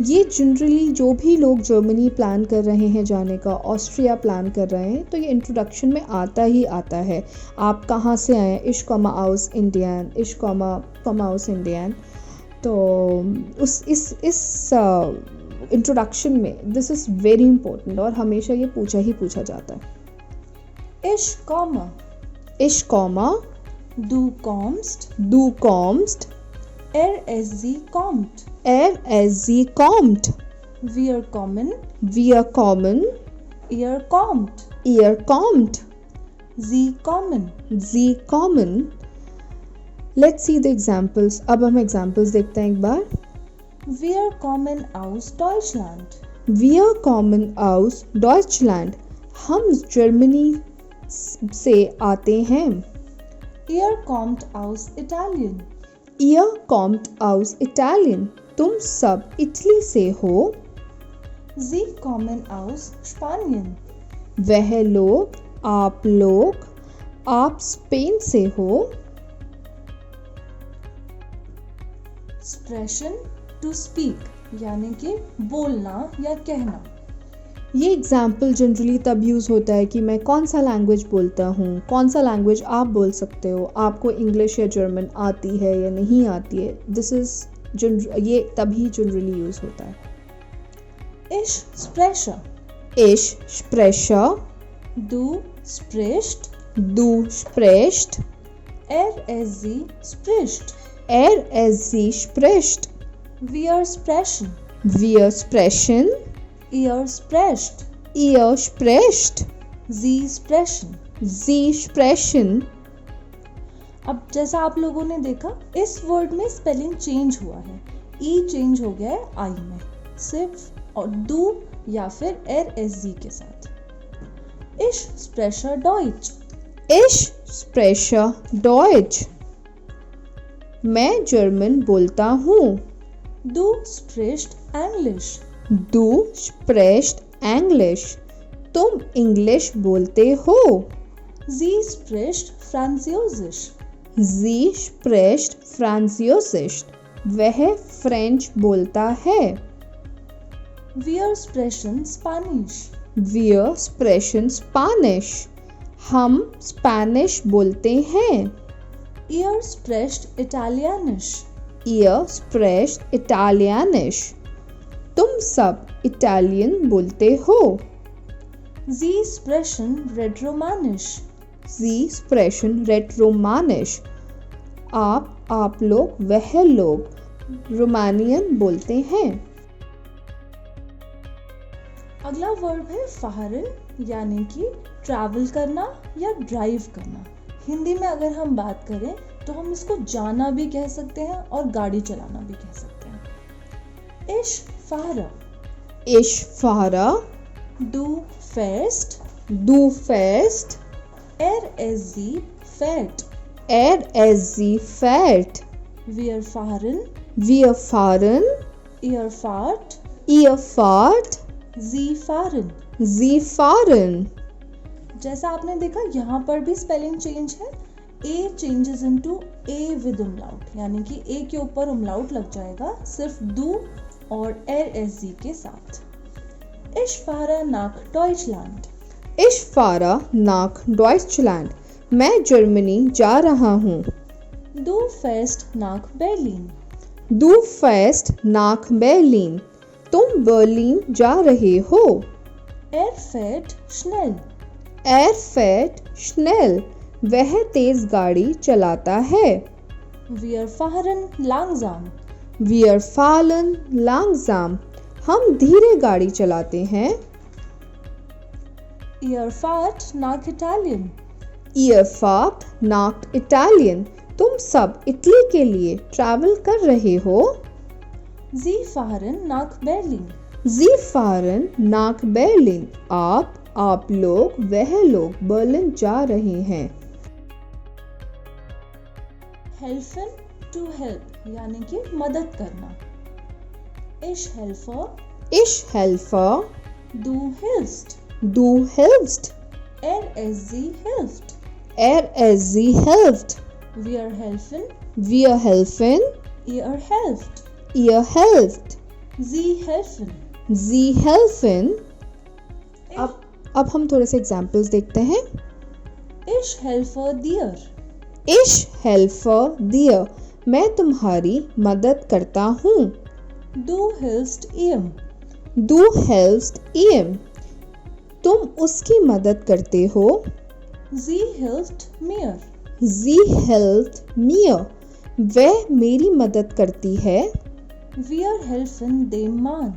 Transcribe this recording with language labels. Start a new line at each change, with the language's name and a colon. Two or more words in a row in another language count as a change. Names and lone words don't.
Hindi: ये जनरली जो भी लोग जर्मनी प्लान कर रहे हैं जाने का, ऑस्ट्रिया प्लान कर रहे हैं, तो ये इंट्रोडक्शन में आता ही आता है। आप कहाँ से आए,
German: Ich komme aus Indien, Ich komme aus Indien.
Hindi: तो इस इंट्रोडक्शन में
English: this is very important
Hindi: और हमेशा ये पूछा जाता है।
German: Ich komme. Ich komme Du kommst. du kommst, Sie kommt. sie kommt, Wir kommen. wir kommen, Ihr kommt. ihr kommt, Sie kommen. sie kommen।
English: Let's see the examples।
Hindi: अब हम examples देखते हैं एक बार।
German: Wir kommen aus Deutschland. Wir kommen aus Deutschland।
Hindi: हम जर्मनी से आते हैं।
German: Ihr kommt aus Italien. Ihr kommt aus Italien।
Hindi: तुम सब इटली से हो।
German: Sie kommen aus Spanien.
Hindi: वह लोग, आप स्पेन से हो। Sprechen
English: to speak
Hindi: यानी कि बोलना या कहना। ये एग्जाम्पल जनरली तब यूज़ होता है कि मैं कौन सा लैंग्वेज बोलता हूँ, कौन सा लैंग्वेज आप बोल सकते हो, आपको इंग्लिश या जर्मन आती है या नहीं आती है। ये तभी जनरली यूज़ होता है।
German: Ich spreche. Ich spreche, Du sprichst. du sprichst, Sie spricht. sie spricht, Wir sprechen. wir sprechen, Ihr sprecht. ihr sprecht, Sie sprechen. sie sprechen।
Hindi: अब जैसा आप लोगों ने देखा इस वर्ड में स्पेलिंग चेंज हुआ है, ई चेंज हो गया है आई में, सिर्फ और दू या फिर Sie के साथ।
German: Ich spreche Deutsch. Ich spreche Deutsch।
Hindi: मैं जर्मन बोलता हूँ।
German: Du sprichst English. Du sprichst English।
Hindi: तुम इंग्लिश बोलते हो।
German: Sie spricht Französisch. Sie spricht Französisch।
Hindi: वह फ्रेंच बोलता है।
German: Wir sprechen Spanish. Wir sprechen Spanish।
Hindi: हम स्पेनिश बोलते हैं।
German: Ihr sprecht Italienisch. Ihr sprecht Italienisch।
Hindi: तुम सब इटालियन बोलते हो।
German: Sie sprechen Rätoromanisch. Sie sprechen Rätoromanisch।
Hindi: आप लोग, वह लोग रोमानियन बोलते हैं। अगला वर्ब है fahren यानी कि ट्रैवल करना या ड्राइव करना। हिंदी में अगर हम बात करें तो हम इसको जाना भी कह सकते हैं और गाड़ी चलाना भी कह सकते हैं।
German: Ich fahre. Ich fahre, Du fährst. du fährst, Sie fährt. sie fährt, Wir fahren. wir fahren, Ihr fahrt. ihr fahrt, Sie fahren. sie fahren।
Hindi: जैसा आपने देखा यहाँ पर भी स्पेलिंग चेंज है।
English: a changes into a with umlaut
Hindi: यानी कि ए के ऊपर उमलाउट लग जाएगा सिर्फ दू और Sie के साथ।
German: Ich fahre nach Deutschland. Ich fahre nach Deutschland।
Hindi: मैं जर्मनी जा रहा हूँ।
German: Du fährst nach Berlin. Du fährst nach Berlin।
Hindi: तुम बर्लिन जा रहे हो।
German: fährt schnell. fährt schnell।
Hindi: वह तेज गाड़ी चलाता है।
German: Wir fahren langsam. Wir fahren langsam।
Hindi: हम धीरे गाड़ी चलाते हैं।
German: Ihr fahrt nach Italien. Ihr fahrt nach Italien।
Hindi: तुम सब इटली के लिए ट्रैवल कर रहे हो।
German: Sie fahren nach Berlin. Sie fahren nach Berlin।
Hindi: आप लोग, वह लोग बर्लिन जा रहे हैं। Helfen
English: to help
Hindi: यानी कि मदद करना।
German: Ich helfe. Ich helfe, Du hilfst. du hilfst, Sie hilft. sie hilft, Wir helfen. wir helfen, Ihr helft. ihr helft, Sie helfen. Sie helfen.
Hindi: अब हम थोड़े से एग्जाम्पल्स देखते हैं.
German: Ich helfe dir. Ich helfe dir.
Hindi: मैं तुम्हारी मदद करता हूँ.
German: Du hilfst ihm. Du helfst ihm.
Hindi: तुम उसकी मदद करते हो.
German: Sie hilft mir. Sie hilft mir.
Hindi: वह मेरी मदद करती है.
German: Wir helfen dem Mann.